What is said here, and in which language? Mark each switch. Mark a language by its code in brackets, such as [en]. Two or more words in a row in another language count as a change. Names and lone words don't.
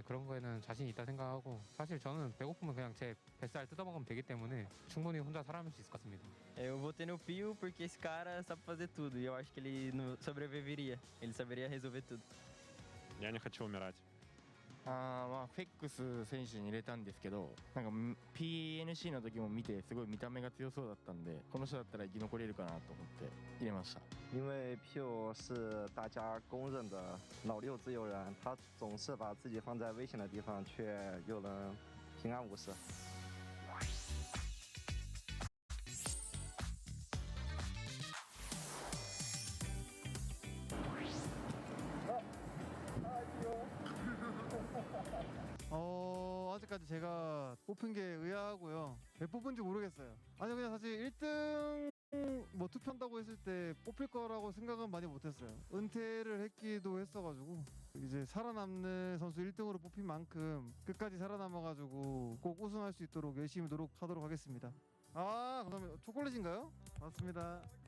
[ko] 그런 거에는 자신이 있다 생각하고 사실 저는 배고프면 그냥 제 뱃살 뜯어먹으면 되기 때문에 충분히 혼자 살아남을 수 있을 것 같습니다. [pt] Eu votei no Pio porque esse cara sabe fazer tudo e eu acho que ele sobreviveria. Ele saberia resolver tudo. [ru] Я не хочу умирать. [ja] フェックス選手に入れたんですけど、なんか PNC の時も見てすごい見た目が強そうだったんで、この人だったら生き残れるかなと思って入れました。 [zh] 因为 Pio 是大家公认的老六自由人，他总是把自己放在危险的地方，却又能平安无事。 [ko] 아직까지 제가 뽑힌 게 의아하고요. 왜 뽑은지 모르겠어요. 아니 그냥 사실 1등 뭐 투표한다고 했을 때 뽑힐 거라고 생각은 많이 못했어요. 은퇴를 했기도 했어가지고 이제 살아남는 선수 1등으로 뽑힌 만큼 끝까지 살아남아가지고 꼭 우승할 수 있도록 열심히 노력하도록 하겠습니다. 감사합니다. 초콜릿인가요? 맞습니다.